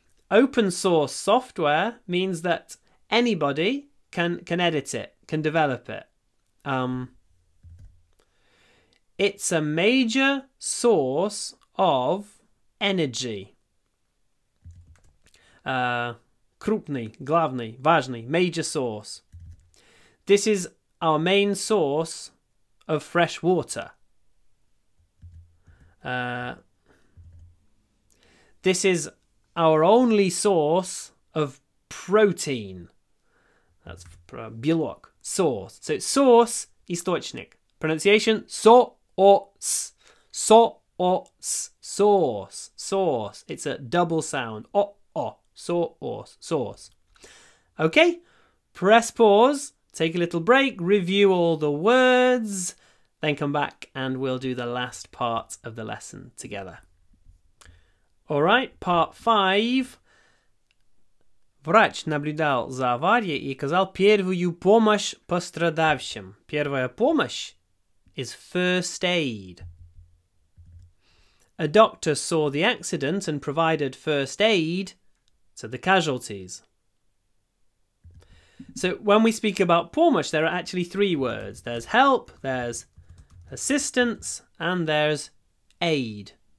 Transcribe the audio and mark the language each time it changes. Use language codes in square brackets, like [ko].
[en] Open source software means that anybody can edit it, can develop it. It's a major source of energy. [ru] Крупный, главный, важный, [en] major source. This is our main source of fresh water. This is our only source of protein. That's белок, source. So source, источник. Pronunciation, source. Sauce. Sauce. Sauce. It's a double sound. Sauce. Sauce. Okay, press pause, take a little break, review all the words, then come back and we'll do the last part of the lesson together. Alright, part 5. [ru] Врач наблюдал за аварией и оказал первую помощь пострадавшим. Первая помощь [en] is first aid. A doctor saw the accident and provided first aid to the casualties. So when we speak about помощь, there are actually 3 words. There's help, there's assistance, and there's aid.